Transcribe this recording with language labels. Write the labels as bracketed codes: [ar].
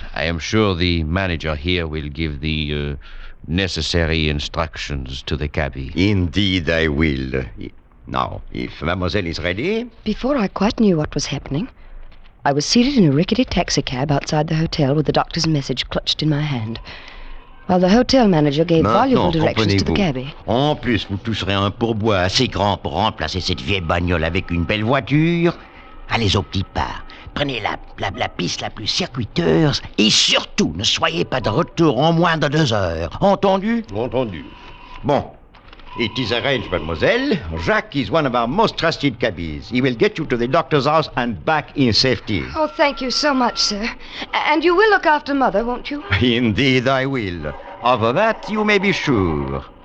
[en] I am sure the manager here will give the necessary instructions to the cabby. Indeed, I will. Now, if mademoiselle is ready... Before I quite knew what was happening, I was seated in a rickety taxicab outside the hotel with the doctor's message clutched in my hand, while the hotel manager gave voluble directions to the cabby. [fr] En plus, vous toucherez un pourboire assez grand pour remplacer cette vieille bagnole avec une belle voiture. Allez au petit pas. Prenez la piste la plus circuiteuse et surtout, ne soyez pas de retour en moins de 2 heures. Entendu? Entendu. [en] Bon. It is arranged, mademoiselle. Jacques is one of our most trusted cabbies. He will get you to the doctor's house and back in safety. Oh, thank you so much, sir. And you will look after Mother, won't you? Indeed, I will. Of that, you may be sure.